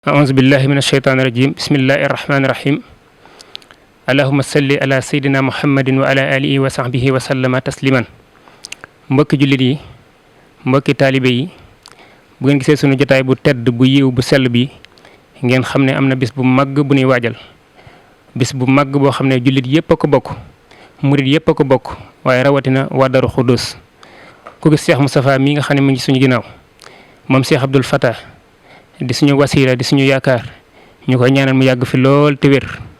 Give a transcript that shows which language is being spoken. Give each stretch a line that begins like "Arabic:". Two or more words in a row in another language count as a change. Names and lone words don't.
Arabic: أعوذ بالله من الشيطان الرجيم بسم الله الرحمن الرحيم اللهم صل على سيدنا محمد وعلى آله وصحبه وسلم تسليما
Wolof: mbokki jullit yi mbokki taalibe yi bu ngeen gisee sunu jotaay bu tedd bu yiw bu sell bi ngeen xam ne am na bis bu màgg bu ñuy waajal bis bu màgg boo xam ne jullit yëpp a ko bokk murit yëpp a ko bokk waaye rawatina waa Darou Khoudoss ku gis Cheikh Moustapha mi nga xam ne mu ngi suñu ginnaaw moom Cheikh Abdoul Fatah di suñu wasiila di suñu yaakaar ñu koy ñaanal mu yàgg fi lool te wér